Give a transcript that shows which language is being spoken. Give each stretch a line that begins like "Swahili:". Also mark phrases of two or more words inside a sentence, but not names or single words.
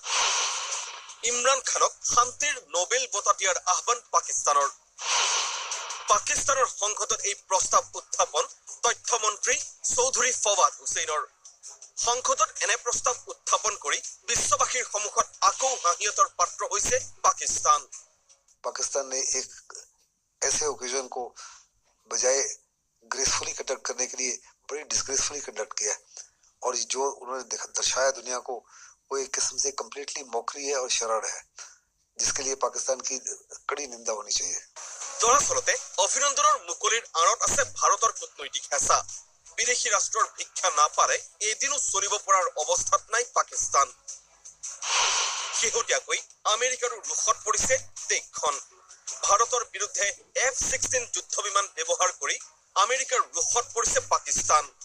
Assamese: ইমৰান খানক শান্তিৰ নোবেল বঁটা দিয়াৰ আহ্বান পাকিস্তানৰ। পাকিস্তানৰ সংসদত এই প্ৰস্তাৱ উত্থাপন তথ্যমন্ত্ৰী চৌধুৰী ফৱাদ হুছেইনৰ। সংসদত এনে প্ৰস্তাৱ উত্থাপন কৰি বিশ্ববাসীৰ সন্মুখত আকৌ হাঁহিয়তৰ পাত্ৰ হৈছে পাকিস্তান।
Hindi: पाकिस्तान ने एक ऐसे ओकेजन को बजाय
English: gracefully conduct
Hindi: करने के लिए बड़ी
English: disgracefully conduct
Hindi: किया और जो उन्होंने दर्शाया दुनिया को वो एक किस्म से
English: completely mockery
Hindi: है और शरार है, जिसके लिए पाकिस्तान की कड़ी निंदा होनी चाहिए।
Assamese: दरअसलते অভিনন্দনৰ মুকলিৰ আঁৰত আছে ভাৰতৰ কূটনৈতিক হেঁচা। বিদেশী ৰাষ্ট্ৰৰ ভিক্ষা নাপাৰে এদিনো চলিব পৰাৰ অৱস্থাত নাই পাকিস্তান। শেহতীয়াকৈ আমেৰিকাৰো ৰোষত পৰিছে দেশখন। ভাৰতৰ বিৰুদ্ধে F-16 যুদ্ধ বিমান ব্যৱহাৰ কৰি আমেৰিকাৰ ৰোষত পৰিছে পাকিস্তান।